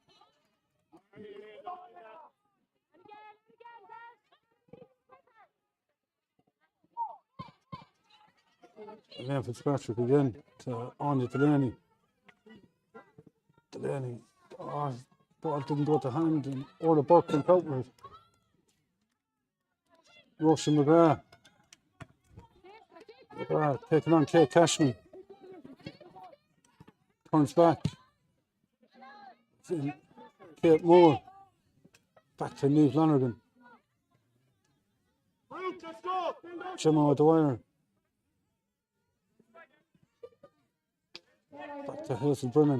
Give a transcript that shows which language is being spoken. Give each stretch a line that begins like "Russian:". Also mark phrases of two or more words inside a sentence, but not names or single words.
English: And Fitzpatrick again to Anya Delaney. Delaney. Ball didn't go to hand, and Orla Burke went out with it. Roisin McGrath. McGrath taking on Kate Cashman. Turns back. Kate Moore. Back to Niamh Lonergan. Gemma O'Dwyer. Back to Hazel Brennan.